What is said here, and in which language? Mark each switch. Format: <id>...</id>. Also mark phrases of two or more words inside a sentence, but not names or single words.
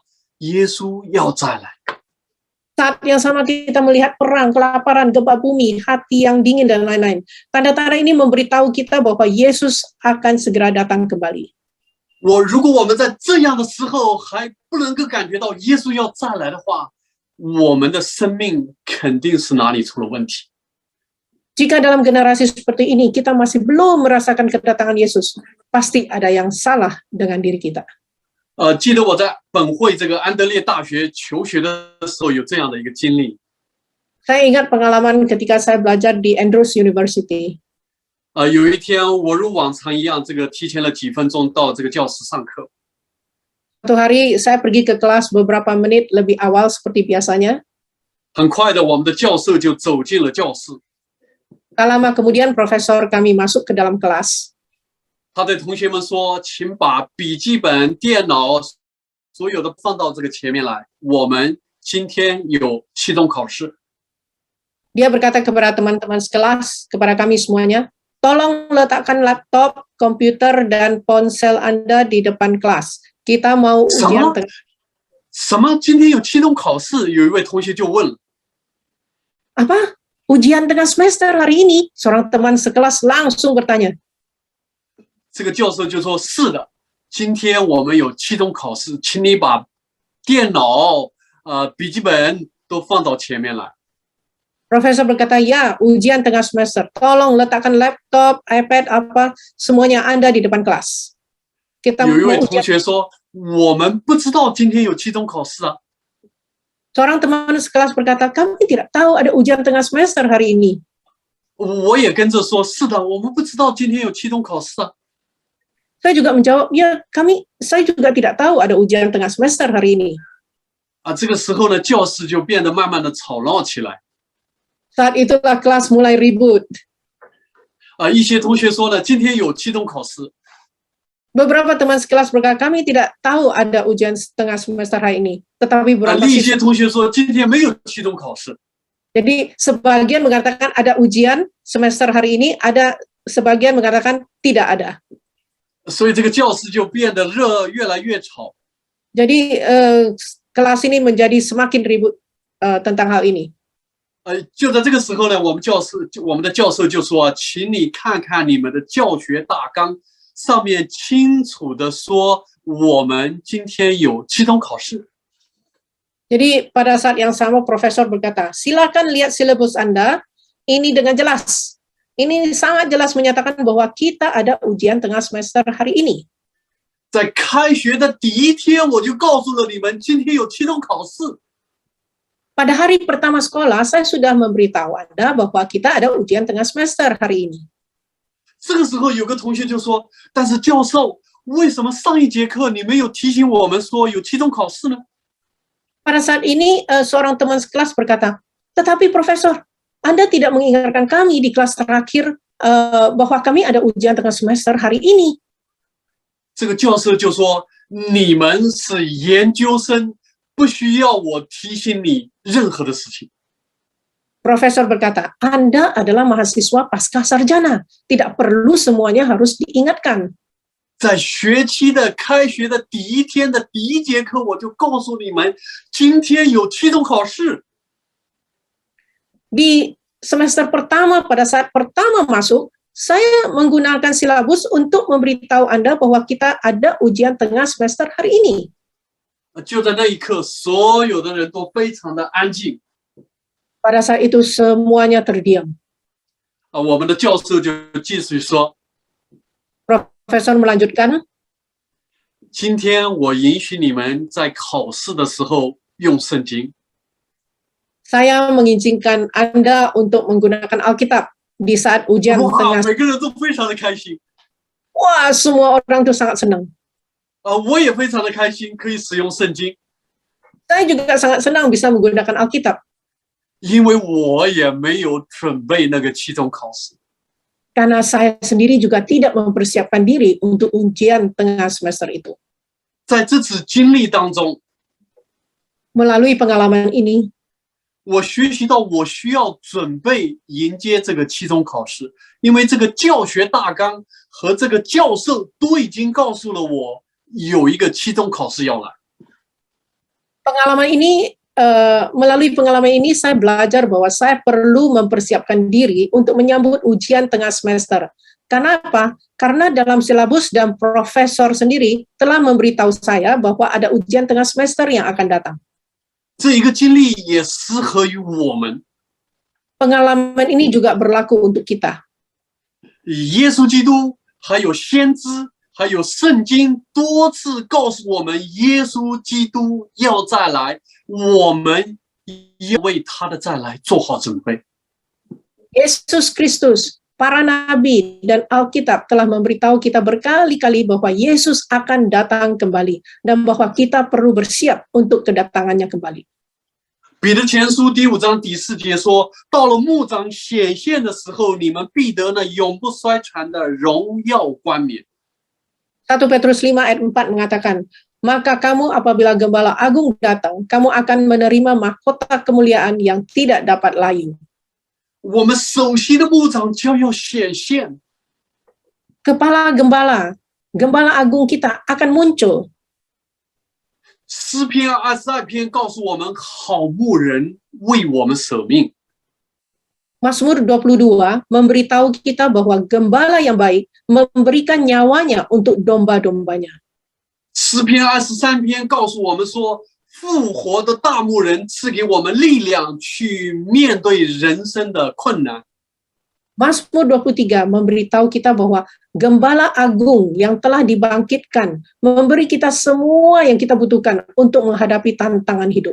<zh>耶稣要再来。</zh> <id>saat yang sama kita melihat perang, kelaparan, gempa bumi, hati yang dingin dan lain-lain. Tanda-tanda ini memberitahu kita bahwa Yesus akan segera datang kembali.</id> <zh>如果我们在这样的时候还不能够感觉到耶稣要再来的话，我们的生命肯定是哪里出了问题。</zh> <id>Jika dalam generasi seperti ini kita masih belum merasakan kedatangan Yesus, pasti ada yang salah dengan diri kita.</id> <zh>记得我在本会这个安德烈大学求学的时候有这样的一个经历。</zh> <id>Saya ingat pengalaman ketika saya belajar di Andrews University.</id> <zh>有一天我如往常一样，这个提前了几分钟到这个教室上课。</zh> <id>Suatu hari saya pergi ke kelas beberapa menit lebih awal seperti biasanya.</id> <zh>很快的，我们的教授就走进了教室。</zh> <id>Tak lama kemudian profesor kami masuk ke dalam kelas.</id> <zh>他对同学们说：“请把笔记本、电脑所有的放到这个前面来。我们今天有期中考试。”</zh> <id>Dia berkata kepada teman-teman sekelas, kepada kami semuanya, tolong letakkan laptop, komputer, dan ponsel Anda di depan kelas. Kita mau ujian tengah.</id> <zh>什么？今天有期中考试？有一位同学就问了。</zh> <id>Apa? Ujian tengah semester hari ini? Seorang teman sekelas langsung bertanya.</id> <zh>这个教授就说：“是的，今天我们有期中考试，请你把电脑、笔记本都放到前面来。”</zh> <id>Profesor berkata, ya, ujian tengah semester. Tolong letakkan laptop, iPad, apa, semuanya Anda di depan kelas. Kita</id> <zh>有一</zh> <id>mau</id> <zh>位同</zh> <id>ujian.</id> <zh>学说：“我们不知道今天有期中考试啊。”</zh> <id>Seorang teman sekelas berkata, kami tidak tahu ada ujian tengah semester hari ini.</id> <zh>我也跟着说：“是的，我们不知道今天有期中考试啊。”</zh> <id>Saya juga menjawab, ya, saya juga tidak tahu ada ujian tengah semester hari ini.</id> <zh>这个时候呢，教室就变得慢慢的吵闹起来。</zh> <id>Saat itulah kelas mulai ribut.</id> <zh>一些同学说呢，今天有期中考试。</zh> <id>Beberapa teman sekelas berkata, kami tidak tahu ada ujian tengah semester hari ini. Tetapi beberapa</id> <zh>另一些同学说今天没有期中考试。</zh> <id>Jadi sebagian mengatakan ada ujian semester hari ini, ada sebagian mengatakan tidak ada.</id> <zh>所以这个教室就变得越来越吵。</zh> <id>Jadi kelas ini menjadi semakin ribut tentang hal ini.</id> <zh>就在这个时候呢，我们的教授就说：“请你看看你们的教学大纲，上面清楚的说我们今天有期中考试。”</zh> <id>Jadi pada saat yang sama profesor berkata, silakan lihat silabus Anda, ini dengan jelas. Ini sangat jelas menyatakan bahwa kita ada ujian tengah semester hari ini.</id> <zh>在开学的第一天，我就告诉了你们，今天有期中考试。</zh> <id>Pada hari pertama sekolah, saya sudah memberitahu Anda bahwa kita ada ujian tengah semester hari ini.</id> <zh>这个时候有个同学就说：“但是教授，为什么上一节课你没有提醒我们说有期中考试呢？”</zh> <id>Pada saat ini, seorang teman sekelas berkata, tetapi Profesor, Anda tidak mengingatkan kami di kelas terakhir bahwa kami ada ujian tengah semester hari ini.</id> <zh>这个教授就说：“你们是研究生，不需要我提醒你任何的事情。”</zh> <id>Profesor berkata, Anda adalah mahasiswa pasca sarjana, tidak perlu semuanya harus diingatkan.</id> <zh>在学期的开学的第一天的第一节课，我就告诉你们，今天有期中考试。</zh> <id>Di semester pertama, pada saat pertama masuk, saya menggunakan silabus untuk memberitahu Anda bahwa kita ada ujian tengah semester hari ini.</id> <zh>就在那一刻，所有的人都非常的安静。</zh> <id>Pada saat itu semuanya terdiam.</id> <zh>我们的教授就继续说</zh> <id>Profesor melanjutkan,</id> <zh>今天我允许你们在考试的时候用圣经。</zh> <id>saya mengizinkan Anda untuk menggunakan Alkitab di saat ujian</id> <zh>哇，</zh> <id>tengah.</id> <zh>每个人都非常的开心。</zh> <id>Wah, semua orang itu sangat senang.</id> <zh>我也非常的开心，可以使用圣经，</zh> <id>Saya juga sangat senang bisa menggunakan Alkitab,</id> <zh>因为我也没有准备那个期中考试。</zh> <id>karena saya sendiri juga tidak mempersiapkan diri untuk ujian tengah semester itu.</id> <zh>在这次经历当中，</zh> <id>Melalui pengalaman ini,</id> <zh>我学习到我需要准备迎接这个期中考试，因为这个教学大纲和这个教授都已经告诉了我有一个期中考试要来。</zh> <id>melalui pengalaman ini saya belajar bahwa saya perlu mempersiapkan diri untuk menyambut ujian tengah semester. Karena apa? Karena dalam silabus dan profesor sendiri telah memberitahu saya bahwa ada ujian tengah semester yang akan datang.</id> <zh>这一个经历也适合于我们。</zh> <id>Pengalaman ini juga berlaku untuk kita.</id> <zh>耶稣基督还有先知还有圣经多次告诉我们，耶稣基督要再来，我们要为他的再来做好准备。</zh> <id>Yesus Kristus, para nabi, dan Alkitab telah memberitahu kita berkali-kali bahwa Yesus akan datang kembali dan bahwa kita perlu bersiap untuk kedatangannya kembali.</id> <zh>彼得前书第5章第4节说：“到了牧长显现的时候，你们必得那永不衰残的荣耀冠冕。”</zh> <id>1 Petrus 5 ayat 4 mengatakan, maka kamu apabila Gembala Agung datang, kamu akan menerima mahkota kemuliaan yang tidak dapat layu.</id> <zh>我们首席的牧长将要显现，</zh> <id>Kepala Gembala, Gembala Agung kita akan muncul.</id> <zh>诗篇22篇告诉我们，好牧人为我们舍命。</zh> <id>Mazmur 22 memberitahu kita bahwa gembala yang baik memberikan nyawanya untuk domba-dombanya.</id> <zh>诗篇23篇告诉我们说，复活的大牧人赐给我们力量去面对人生的困难。</zh> <id>Mazmur 23 memberitahu kita bahwa Gembala Agung yang telah dibangkitkan memberi kita semua yang kita butuhkan untuk menghadapi tantangan hidup.</id>